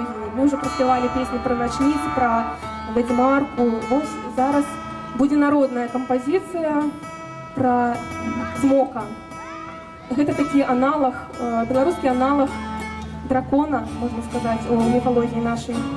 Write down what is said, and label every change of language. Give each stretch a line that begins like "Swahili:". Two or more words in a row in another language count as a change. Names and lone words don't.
Ukrainian: Ми вже проспівали пісні про ночниць, про ведьмарку. Ось зараз буде народна композиція про Цмока.
Belarusian: Гэта такі аналог, беларускі аналог дракона, можна сказаць, у міфалогіі нашай.